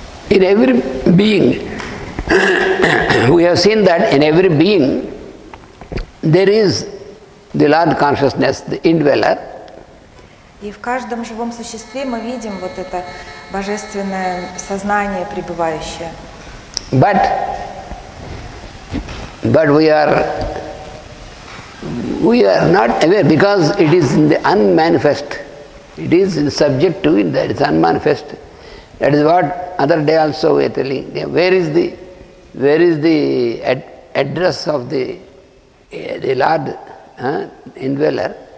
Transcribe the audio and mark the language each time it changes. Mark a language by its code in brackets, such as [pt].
[en] In every being, we have seen that in every being there is the Lord consciousness, the indweller. [ru] И в каждом живом существе мы видим вот это божественное сознание пребывающее. [en] But we are not aware because it is in the unmanifest. It is subject to it, that is unmanifest. That is what other day also we are telling. Where is the address of the Lord indweller?